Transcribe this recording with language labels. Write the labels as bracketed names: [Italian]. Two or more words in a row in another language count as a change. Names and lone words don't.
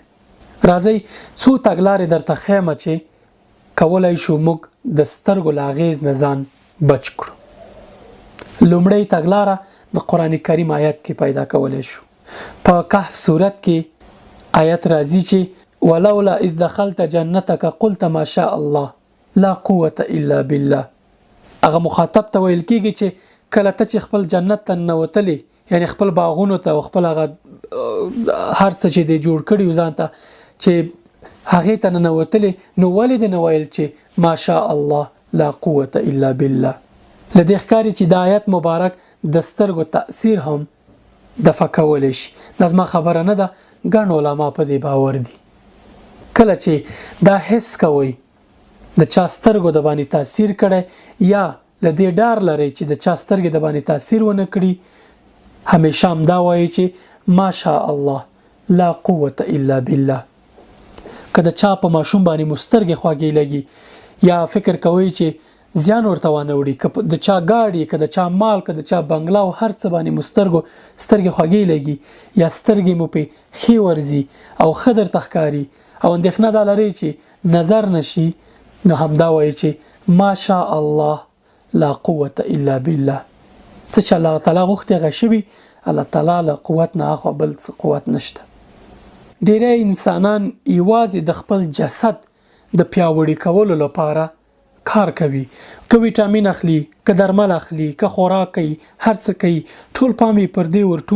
[Pashto] راځئ څو تګلارې درته ښیم چې کولی شو موږ د سترګو له اغیز نه ځان بچ کړو. لومړی تګلاره د قرآن کریم آیت کې پیدا کولی شو. په کهف صورت کې آیت راځي چې [Arabic] ولولا اذ دخلت جنتك قلت ما شاء الله لا قوة الا بالله. [Pashto] هغه مخاطب ته ویل کېږي چې کله ته چې خپل جنت ته ننوتلې، یعنی خپل باغونو ته او خپل هغه هر څه چې دی جوړ کړي ځان ته چې هغې ته ننوتلې، نو ولې دې نه ویل چې [Arabic] ما شاء الله لا قوة الا بالله؟ [Pashto] له دې ښکاري چې د آیت مبارک د سترګو تاثیر هم دفع کولی شي. دا زما خبره نه ده، ګڼ علما په دې باور دي. کله چې دا حس کوئ د چا سترګو د باندې تاثیر کړی یا له دې ډار لرئ چې د چا سترګې د باندې تاثیر ونه کړي، همیشه هم دا وایي چې [Arabic] ما شاء الله لا قوة الا بالله. [Pashto] که د چا په ماشوم باندې مسترګې خواږې لګي یا فکر کوي چې زیان ورته ونه وړي که د چا گاډي که د چا مال که د چا بنگلا او هر څه باندې سترګې خوږې لګي یا سترګې مو په خې ورځي او خدر تخکاری او اندېښنه دا لري چې نظر نشي نو همدا وایي چې [Arabic] ماشاء الله لا قوة الا بالله [Pashto] څه چې الله تعالی غوښتي غشبي الله تعالی له قوت نه اخو بل څه قوت نشته ډېری انسانان یوازې د خپل جسد د پیاوړي کولو لپاره کار کوي که ویټامین اخلي که درمل اخلي که خوراک کوي هر څه کوي ټول پامي پر دې ورټول